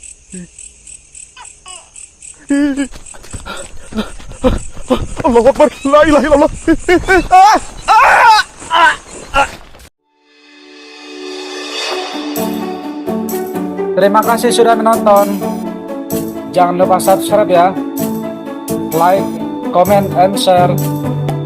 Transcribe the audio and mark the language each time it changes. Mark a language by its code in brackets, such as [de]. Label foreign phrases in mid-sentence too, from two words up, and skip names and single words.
[ar] الله أكبر، لا إله إلا الله. [id] Terima kasih sudah menonton. Jangan lupa subscribe ya. [en] Like, comment, and share.